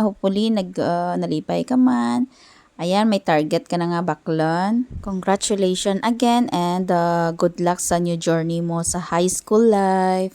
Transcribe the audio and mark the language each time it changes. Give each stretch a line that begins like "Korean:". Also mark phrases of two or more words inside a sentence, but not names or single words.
Hiligaynon: Hopefully nalipay ka man. Ayan, may target ka na nga baklon.
English: Congratulations again and good luck sa new journey
Hiligaynon: mo sa
English: high school life.